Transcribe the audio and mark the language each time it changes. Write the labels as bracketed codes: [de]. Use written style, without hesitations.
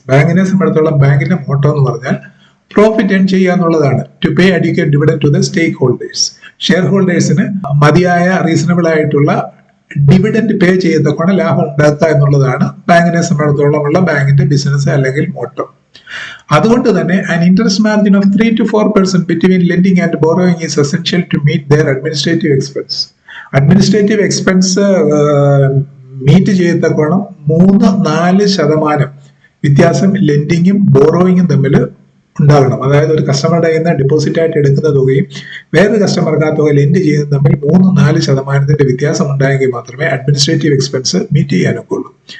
[ml] ബാങ്കിനെ സംബന്ധിച്ചിടത്തോളം ബാങ്കിന്റെ മോട്ടോ എന്ന് പറഞ്ഞാൽ പ്രോഫിറ്റ് ഏൺ ചെയ്യുക എന്നുള്ളതാണ്. [en] To pay adequate dividend to the stakeholders. [ml] Share ഹോൾഡേഴ്സിന് മതിയായ റീസണബിൾ ആയിട്ടുള്ള ഡിവിഡൻഡ് പേ ചെയ്യത്തക്കോണം ലാഭം ഉണ്ടാക്കുക എന്നുള്ളതാണ് ബാങ്കിനെ സംബന്ധിച്ചിടത്തോളം ഉള്ള ബാങ്കിന്റെ ബിസിനസ് അല്ലെങ്കിൽ മോട്ടോ. അതുകൊണ്ട് തന്നെ [en] an interest margin of 3 to 4% between lending and borrowing is essential to meet their administrative expense. [ml] Administrative expense meet ചെയ്യത്തക്കോണം 3-4% വ്യത്യാസം ലെൻഡിങ്ങും ബോറോയിങ്ങും തമ്മിൽ ഉണ്ടാകണം. അതായത് ഒരു കസ്റ്റമറുടെ കയ്യിൽ നിന്ന് ഡെപ്പോസിറ്റ് ആയിട്ട് എടുക്കുന്ന തുകയും വേറൊരു കസ്റ്റമർക്ക് ആ തുക ലെൻഡ് ചെയ്യുന്നത് തമ്മിൽ 3-4% വ്യത്യാസം ഉണ്ടായെങ്കിൽ മാത്രമേ അഡ്മിനിസ്ട്രേറ്റീവ് എക്സ്പെൻസ് മീറ്റ് ചെയ്യാനൊക്കെ ഉള്ളൂ.